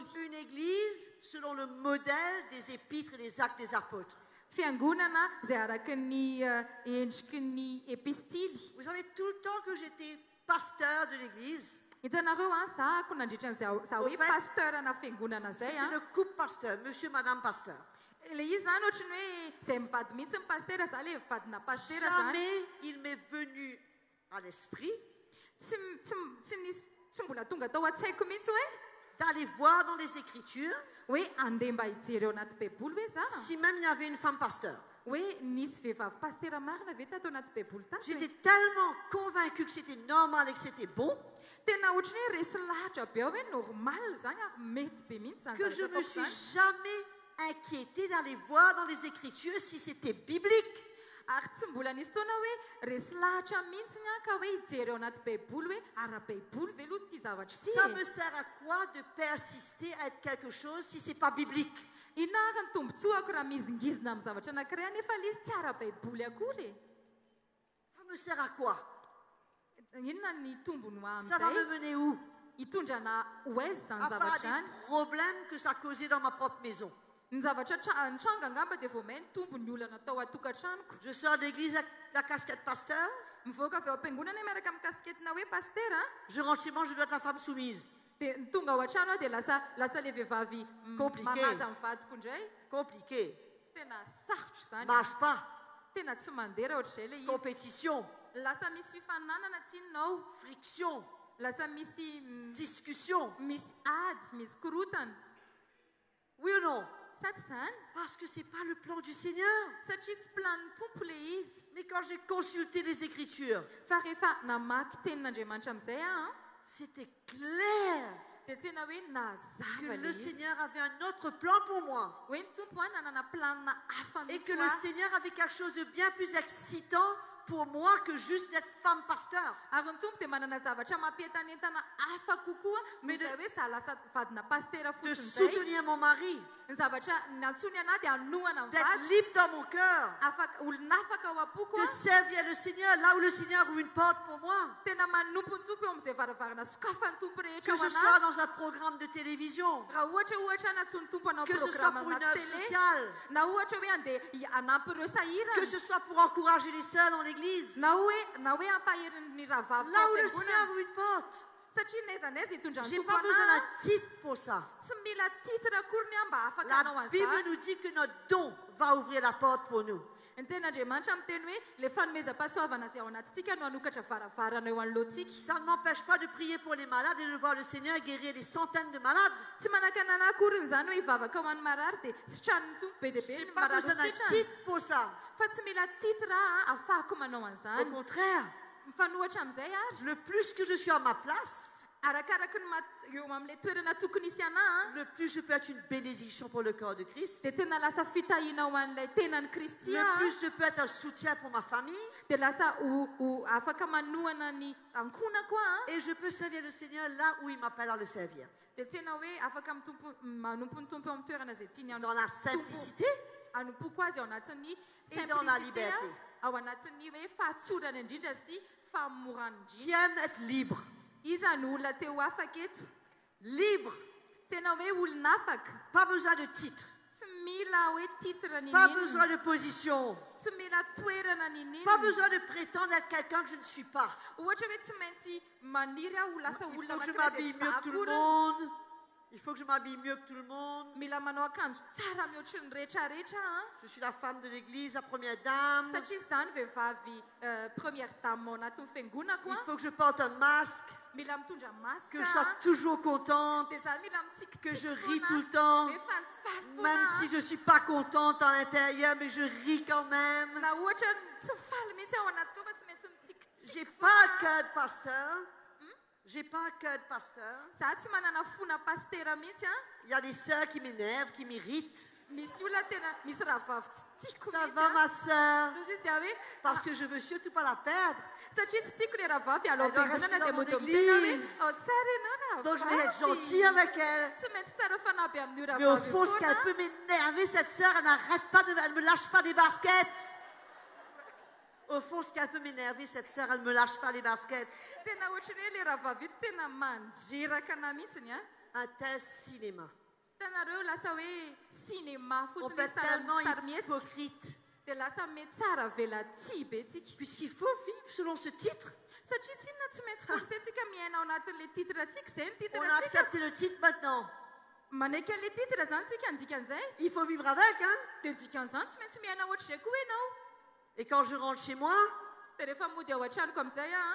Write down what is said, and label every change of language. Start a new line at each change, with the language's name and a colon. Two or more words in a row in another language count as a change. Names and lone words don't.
French: Une église selon le modèle des épîtres et des actes des apôtres.
Malagasy: Fiangonana izay araka ny endriky ny epistily.
French: Vous savez, tout le temps que j'étais pasteur de l'église,
Malagasy: Hitanareo zahako nandritra an'izao hoe pasteurana fiangonana zay.
French: c'était le couple pasteur, monsieur, madame pasteur.
Malagasy: Ilay izy zany ohatrany hoe izay mivady mihitsy ny pastera za ilay mivadina pastera zany.
French: Jamais il m'est venu à l'esprit
Malagasy: Tsy mbola tonga tao an-tsaiko mihitsy hoe
French: d'aller voir dans les Écritures
Malagasy: hoe andeha mba hijery ao anaty baiboly hoe za.
French: si même il y avait une femme pasteur.
Malagasy: Hoe nisy vehivavy pastera marina ve tato anaty baiboly tato.
French: J'étais tellement convaincue que c'était normal et que c'était bon
Malagasy: Tena ohatrany hoe resy lahatra be ao hoe normal zany ary mety be mihitsy zany
French: que je
Malagasy: zavatra
French: me
Malagasy: ataoko
French: suis
Malagasy: zany.
French: jamais inquiétée d'aller voir dans les Écritures si c'était biblique.
Malagasy: Ary tsy mbola nisy fotoana hoe resy lahatra mihitsy ny ka hoe hijery ao anaty baiboly hoe ara-baiboly ve loha ity zavatra ity.
French: Ça me sert à quoi de persister à être quelque chose si c'est pas biblique?
Malagasy: Inona ny tombotsoako raha mizingizina amin'ny zavatra anankiray nefa ilay izy tsy ara-baiboly akory.
French: Ça me sert à quoi?
Malagasy: Inona ny tombony
French: Ça va me
Malagasy: amin'izay?
French: mener où?
Malagasy: Hitondrana ho aiza zany
French: À part
Malagasy: zavatra
French: des
Malagasy: zany.
French: problèmes que ça causait dans ma propre maison.
Malagasy: Ny zavatra tranga angamba dia vao may ny tombony olana tao atokantranoko.
French: Je sors d'église avec la casquette pasteur.
Malagasy: Mivoaka avy ao am-piangonana miaraka amin'ny kasketina hoe pastera.
French: Je rentre chez moi, je dois être la femme soumise.
Malagasy: Dia tonga ao an-trano aho dia lasa ilay vehivavy
French: Compliqué.
Malagasy: manaja amin'ny vadiko indray.
French: Compliqué.
Malagasy: Tena sarotra zany.
French: Marche pas.
Malagasy: Tena tsy mandeha raha ohatr'izay ilay izy.
French: Compétition.
Malagasy: Lasa misy fifaninanana tsinonao.
French: Friction.
Malagasy: Lasa misy
French: Discussion.
Malagasy: misy ady, misy korotana.
French: Oui ou non?
Malagasy: Sa tsy zany?
French: Parce que c'est pas le plan du Seigneur.
Malagasy: Satria tsy plan'ny tompo ilay izy.
French: Mais quand j'ai consulté les Écritures,
Malagasy: Fa rehefa namaky tenin'Andriamanitra amin'izay aho,
French: c'était clair
Malagasy: dia tena hoe
French: que
Malagasy: nazava
French: le
Malagasy: ilay izy.
French: Seigneur avait un autre plan pour moi.
Malagasy: Hoe ny tompo nanana planina hafa
French: Et que
Malagasy: mihitsy
French: le
Malagasy: ho aho.
French: Seigneur avait quelque chose de bien plus excitant pour moi que juste d'être femme pasteur.
Malagasy: Ary ny tompo dia manana zavatra mampientanentana hafa kokoa
French: Mais
Malagasy: noho izay hoe za lasa vadina pastera
French: De
Malagasy: fotsiny izay.
French: soutenir mon mari,
Malagasy: Ny zavatra nantsony anahy dia anohana ny
French: d'être
Malagasy: vady.
French: libre dans mon cœur,
Malagasy: Olona afaka ao am-poko
French: de
Malagasy: a.
French: servir le Seigneur là où le Seigneur ouvre une porte pour moi.
Malagasy: Tena manompo ny tompo eo amin'izay varavarana sokafan'ny tompo rehetra
French: Que
Malagasy: ao
French: ce soit
Malagasy: anahy.
French: dans un programme de télévision,
Malagasy: Raha ohatra natsony tompo hanao que ce soit programme
French: pour une
Malagasy: anaty
French: œuvre
Malagasy: télé.
French: sociale,
Malagasy: Na ohatra hoe andeha hanampy ireo
French: que
Malagasy: sahirana.
French: ce soit pour encourager les sœurs dans l'église,
Malagasy: Na hoe ampahery ny rahavavy
French: là où le
Malagasy: am-piangonana.
French: Seigneur ouvre une porte.
Malagasy: Satria n'aiza n'aiza hitondra ny
French: J'ai
Malagasy: tompo
French: pas besoin
Malagasy: anahy.
French: d'un titre pour ça.
Malagasy: Tsy mila titre akory ny aho mba afaka hanao
French: La Bible
Malagasy: an'izany.
French: nous dit que notre don va ouvrir la porte pour nous.
Malagasy: Ny ten'Andriamanitra miteny hoe le fanomezam-pahasoavana izay ao anatintsika no hanokatra varavarana eo anoloantsika.
French: Ça ne m'empêche pas de prier pour les malades et de voir le Seigneur guérir des centaines de malades.
Malagasy: Tsy manakana anahy akory izany hoe hivavaka ho an'ny marary dia sitran'ny tompo be dia be
French: J'ai
Malagasy: ny
French: pas
Malagasy: marary
French: besoin d'un
Malagasy: sitrany.
French: titre pour ça.
Malagasy: Fa tsy mila titre aho ahafahako manao
French: Au
Malagasy: an'izany.
French: contraire,
Malagasy: Mifanohitra amin'izay ary.
French: le plus que je suis à ma place,
Malagasy: Arakaraky ny eo amin'ilay toerana tokony hisy anahy
French: le plus je peux être une bénédiction pour le corps de Christ.
Malagasy: dia tena lasa fitahiana ho an'ilay tenan'ny Kristy
French: Le
Malagasy: aho.
French: plus je peux être un soutien pour ma famille.
Malagasy: Dia lasa afaka manohana ny ankonako aho.
French: Et je peux servir le Seigneur là où il m'appelle à le servir.
Malagasy: Dia tena hoe afaka manompo ny tompo eo amin'ny toerana izay tiany
French: Dans la simplicité
Malagasy: anompoko azy ao anatin'ny
French: et dans la
Malagasy: simplicité
French: liberté.
Malagasy: ao anatin'ny hoe fahatsorana indrindra sy famorana
French: Qui
Malagasy: indrindra.
French: aime être libre.
Malagasy: Iza ny olona teo afaka eto.
French: Libre.
Malagasy: Tena hoe olona afaka.
French: Pas besoin de titre.
Malagasy: Tsy mila hoe titre
French: Pas
Malagasy: ninina.
French: besoin de position.
Malagasy: Tsy mila toerana ninina.
French: Pas besoin de prétendre être quelqu'un que je ne suis pas.
Malagasy: Ohatra hoe tsy maintsy maniry aho ho lasa
French: Il
Malagasy: olona
French: faut que je
Malagasy: anankiray
French: m'habille
Malagasy: izay
French: mieux que tout le
Malagasy: zahakory.
French: monde. Il faut que je m'habille mieux que tout le monde.
Malagasy: Mila manao akanjo tsara mihoatra ny rehetrarehetra an.
French: Je suis la femme de l'église, la première dame.
Malagasy: Satria izany vehivavy
French: première dame
Malagasy: ao anatin'ny fiangonako
French: Il
Malagasy: an.
French: faut que je porte un masque,
Malagasy: Mila mitondra masque
French: que je sois toujours contente,
Malagasy: dia za mila mitsikitsiky
French: que je
Malagasy: foana,
French: ris tout le temps,
Malagasy: hoe falifaly foana
French: même
Malagasy: an.
French: si je ne suis pas contente à l'intérieur, mais je ris quand même.
Malagasy: Na ohatra tsy faly mihitsy ao anatiko fa tsy maintsy mitsikitsiky
French: J'ai
Malagasy: foana.
French: pas un cœur de pasteur. J'ai pas un cœur de pasteur.
Malagasy: Za tsy manana fona pastera mihitsy a.
French: Il y a des sœurs qui m'énervent, qui m'irritent.
Malagasy: Misy olona tena misy rahavavy tsy tiako
French: Ça
Malagasy: mihitsy
French: va,
Malagasy: a.
French: ma sœur?
Malagasy: Toy izy hoe
French: Parce que je veux surtout pas la perdre.
Malagasy: satria tsy tiako le rahavavy alao
French: Elle doit
Malagasy: am-piangonana
French: rester
Malagasy: dia
French: dans mon
Malagasy: moto mitena hoe
French: église.
Malagasy: ao tsara ianao
French: Donc je vais être
Malagasy: rahavavy.
French: gentille avec elle.
Malagasy: Tsy maintsy tsara fanampy amin'io
French: Mais au
Malagasy: rahavavy
French: fond, ce qu'elle
Malagasy: foana.
French: peut m'énerver, cette sœur, elle n'arrête pas, elle me lâche pas des baskets. Au fond, ce qu'elle peut m'énerver, cette sœur, elle me lâche pas les baskets.
Malagasy: Tena ohatrany hoe le rahavavy ito tena mandreraka ana mihitsiny a.
French: Un tel cinéma.
Malagasy: Hitanareo lasa hoe cinéma
French: On
Malagasy: fotsiny
French: peut être tellement
Malagasy: sary mihetsika
French: hypocrite.
Malagasy: dia lasa mety tsara velatsia be tsika.
French: Puisqu'il faut vivre selon ce titre.
Malagasy: Satria tsy inona tsy maintsy forsentsika miaina ao anatin'
French: le titre
Malagasy: tsika izay ny
French: On
Malagasy: titre
French: a
Malagasy: tsika.
French: accepté le titre maintenant.
Malagasy: Manaiky an'
French: le titre
Malagasy: zany tsika ny dikan'izay
French: Il faut vivre avec, hein.
Malagasy: dia dikan'izany tsy maintsy miaina ohatr'izay koa ianao.
French: Et quand je rentre chez moi,
Malagasy: dia rehefa mody ao an-tranoko amin'izay a